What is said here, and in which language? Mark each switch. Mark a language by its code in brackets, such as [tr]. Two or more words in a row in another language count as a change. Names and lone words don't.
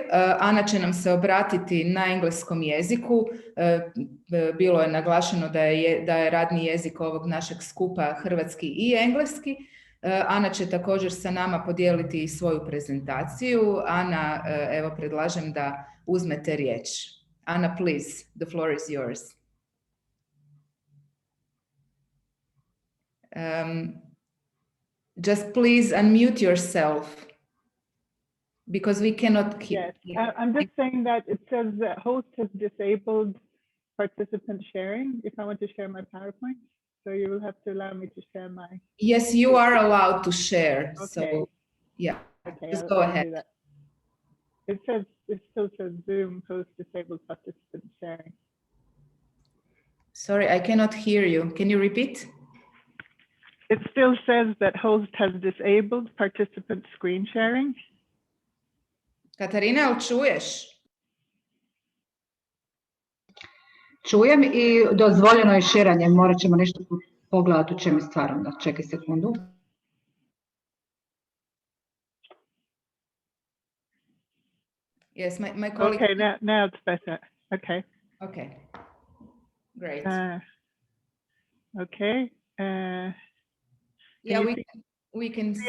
[hr] Ana će nam se obratiti na engleskom jeziku. Bilo je naglašeno da je radni jezik ovog našeg skupa hrvatski i engleski. Ana će također sa nama podijeliti i svoju prezentaciju. Ana, evo predlažem da uzmete riječ. Ana, [en] please, the floor is yours. Just please unmute yourself because we cannot keep. Yes, I'm just saying that it says the host has disabled participant sharing if I want to share my PowerPoint. So you will have to allow me to share my. Yes, you are allowed to share. Okay. So yeah, okay, just go ahead. It still says Zoom host disabled participant sharing. Sorry, I cannot hear you. Can you repeat? It still says that host has disabled participant screen sharing. [hr] Katarina, jel čuješ? Čujem i dozvoljeno je širanje, morat ćemo nešto pogledati u čem je stvarno. Čekaj sekundu. [en] Yes, my colleague. Okay, now it's better. Okay. Okay, great. Okay. Yeah, we can see